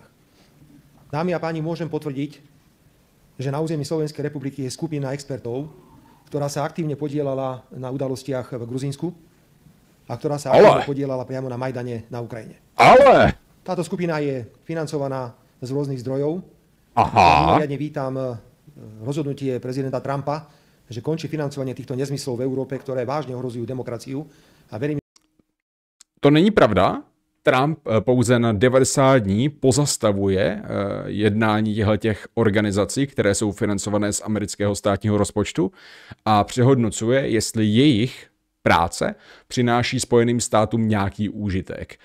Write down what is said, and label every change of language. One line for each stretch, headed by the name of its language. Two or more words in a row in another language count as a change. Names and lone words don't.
Slovak: Dámy a páni, môžem potvrdiť, že na území Slovenskej republiky je skupina expertov, ktorá sa aktívne podielala na udalostiach v Gruzínsku a ktorá sa aktívne podielala priamo na Majdane na Ukrajine. Ale táto skupina je financovaná z rôznych zdrojov. Aha. Mimoriadne vítam rozhodnutie prezidenta Trumpa, že končí financovanie týchto nezmyslov v Európe, ktoré vážne ohrozujú demokraciu. A verím...
Czech: To není pravda. Trump pouze na 90 dní pozastavuje jednání těch organizací, které jsou financované z amerického státního rozpočtu a přehodnocuje, jestli jejich práce přináší Spojeným státům nějaký úžitek.